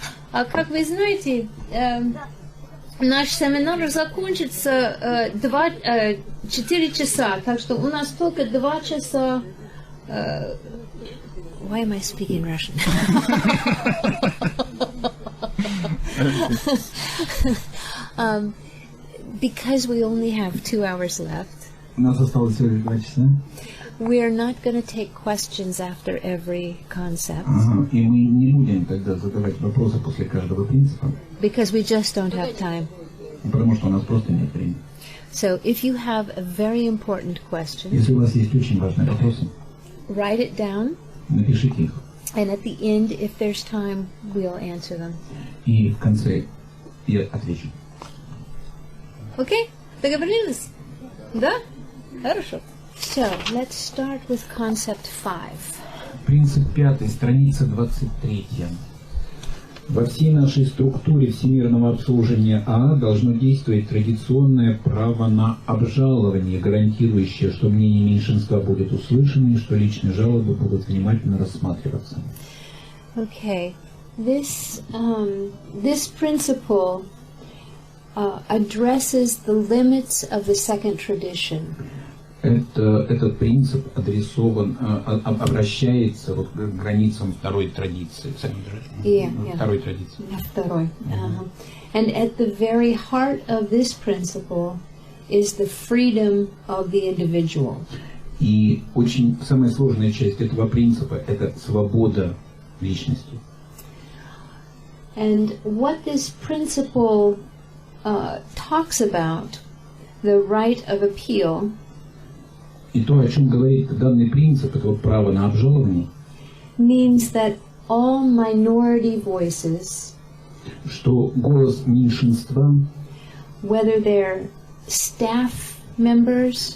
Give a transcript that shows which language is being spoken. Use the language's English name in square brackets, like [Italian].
[Russian] А как вы знаете, наш семинар закончится 4 часа, так что у нас только 2 часа. [English] Why am I speaking Russian? Because we only have 2 hours left. [Russian] У нас осталось всего лишь 2 часа. [English] We are not going to take questions after every concept. [Russian] И мы не будем тогда задавать вопросы после каждого принципа. [English] Because we just don't have time. [Russian] Потому что у нас просто нет времени. [English] So if you have a very important question, [Russian] если у вас есть очень важные вопросы, [English] write it down. [Russian] Напишите их. [English] And at the end, if there's time, we'll answer them. [Russian] И в конце я отвечу. Okay? Договорились? Да? Хорошо. [English] So, let's start with concept 5. [Russian] Принцип 5, страница 23. Во всей нашей структуре всемирного обслуживания должно действовать традиционное право на обжалование, гарантирующее, что мнение меньшинства будет услышано и что личные жалобы будут внимательно рассматриваться. [English] Okay. This principle addresses the limits of the second tradition. [Russian] Этот принцип адресован, обращается вот к границам второй традиции. Второй традиции. Второй. [English] And at the very heart of this principle is the freedom of the individual. [Russian] И очень самая сложная часть этого принципа – это свобода личности. [English] And what this principle talks about, the right of appeal. [Russian] И то, о чем говорит данный принцип, это вот право на обжалование, [English] means that all minority voices, [Russian] что голос меньшинства, [English] whether they're staff members,